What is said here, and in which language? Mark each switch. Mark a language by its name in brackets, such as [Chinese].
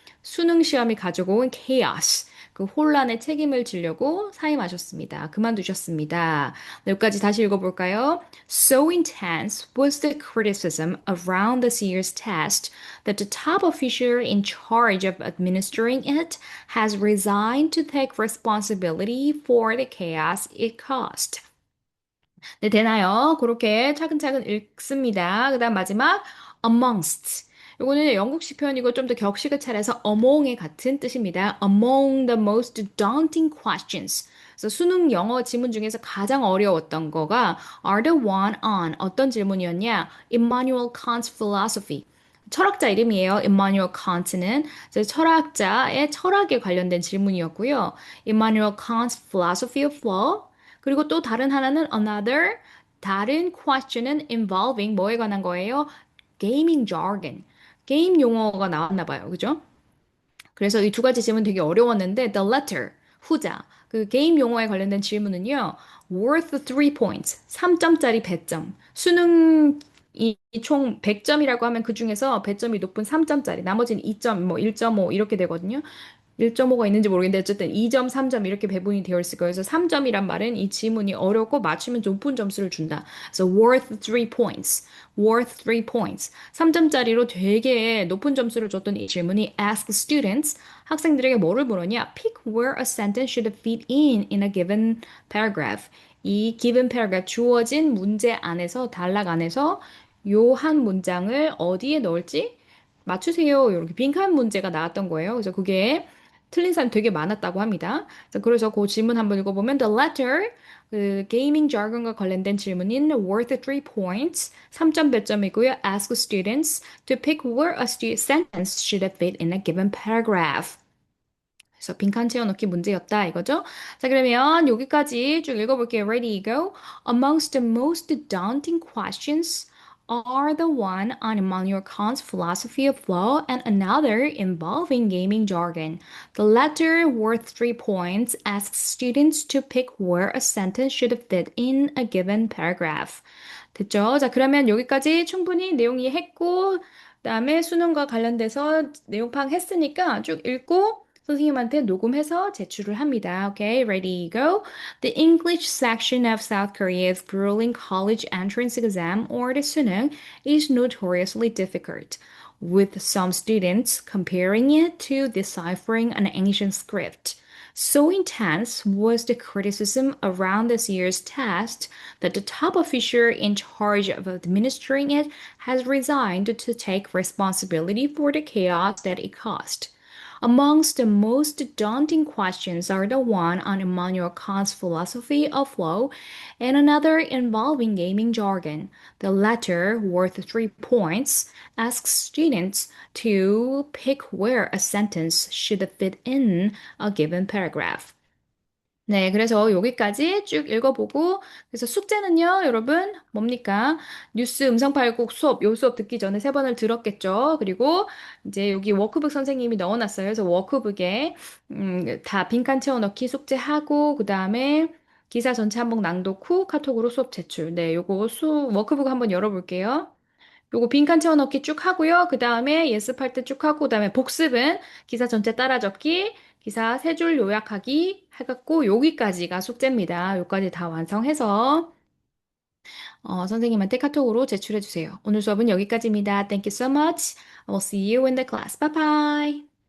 [Korean] 수능 시험이 가져온 chaos. 그 혼란에 책임을 지려고 사임하셨습니다. 그만두셨습니다. 네, 여기까지 다시 읽어볼까요? [English] So intense was the criticism around this year's test that the top official in charge of administering it has resigned to take responsibility for the chaos it caused. [Korean] 네, 되나요? 그렇게 차근차근 읽습니다. 그 다음 마지막, amongst. 이거는 영국식 표현이고 좀 더 격식을 차려서 among의 같은 뜻입니다. [English] Among the most daunting questions. [Korean] 그래서 수능 영어 지문 중에서 가장 어려웠던 거가 [English] are the one on [Korean] 어떤 질문이었냐? [English] Immanuel Kant's philosophy. [Korean] 철학자 이름이에요. Immanuel Kant는 철학자의 철학에 관련된 질문이었고요. [English] Immanuel Kant's philosophy of law. [Korean] 그리고 또 다른 하나는 another, 다른 question은 involving 뭐에 관한 거예요? [English] gaming jargon. [Korean] 게임 용어가 나왔나 봐요. 그죠? 그래서 이 두 가지 질문 되게 어려웠는데 [English] the letter, [Korean] 후자, 그 게임 용어에 관련된 질문은요. [English] worth 3 points, [Korean] 3점짜리 배점. 수능 이총 100점이라고 하면 그 중에서 배점이 높은 3점짜리, 나머지는 2점, 뭐 1.5 이렇게 되거든요. 1.5가 있는지 모르겠는데 어쨌든 2점, 3점 이렇게 배분이 되어 있을 거예요. 그래서 3점이란 말은 이 지문이 어렵고 맞추면 높은 점수를 준다. [English] 그래서 worth 3 points. worth 3 points. [Korean] 3점짜리로 되게 높은 점수를 줬던 이 질문이 [English] ask students [Korean] 학생들에게 뭐를 물었냐? [English] pick where a sentence should fit in a given paragraph. [Korean] 이 given paragraph 주어진 문제 안에서 단락 안에서 요 한 문장을 어디에 넣을지 맞추세요. 이렇게 빈칸 문제가 나왔던 거예요. 그래서 그게 틀린 사람 되게 많았다고 합니다. 그래서 그 질문 한번 읽어보면 the letter 그 게이밍 jargon과 관련된 질문인 [English] worth 3 points [Korean] 3점 배점이고요. [English] ask students to pick where a sentence should fit in a given paragraph. [Korean] 그래서 빈칸 채워넣기 문제였다 이거죠. 자 그러면 여기까지 쭉 읽어볼게요. [English] Ready, go. Amongst the most daunting questions are the one on Immanuel Kant's philosophy of law and another involving gaming jargon. The latter, worth 3 points, asks students to pick where a sentence should fit in a given paragraph. [Korean] 됐죠? 자, 그러면 여기까지 충분히 내용 이해했고, 그다음에 수능과 관련돼서 내용 파악했으니까 쭉 읽고 선생님한테 녹음해서 제출을 합니다. [English] Okay, ready, go. The English section of South Korea's grueling college entrance exam, or the Suneung, is notoriously difficult, with some students comparing it to deciphering an ancient script. So intense was the criticism around this year's test that the top official in charge of administering it has resigned to take responsibility for the chaos that it caused. Amongst the most daunting questions are the one on Immanuel Kant's philosophy of law and another involving gaming jargon. The latter, worth 3 points, asks students to pick where a sentence should fit in a given paragraph. [Korean] 네, 그래서 여기까지 쭉 읽어보고, 그래서 숙제는요, 여러분, 뭡니까? 뉴스 음성 발곡 수업, 요 수업 듣기 전에 세 번을 들었겠죠? 그리고 이제 여기 워크북 선생님이 넣어놨어요. 그래서 워크북에, 다 빈칸 채워넣기 숙제하고, 그 다음에 기사 전체 한번 낭독 후 카톡으로 수업 제출. 네, 요거 워크북 한번 열어볼게요. 요거 빈칸 채워넣기 쭉 하고요. 그 다음에 예습할 때 쭉 하고, 그 다음에 복습은 기사 전체 따라 적기, 기사 세 줄 요약하기 해갖고 여기까지가 숙제입니다. 요까지 다 완성해서 선생님한테 카톡으로 제출해 주세요. 오늘 수업은 여기까지입니다. [English] Thank you so much. I will see you in the class. Bye bye.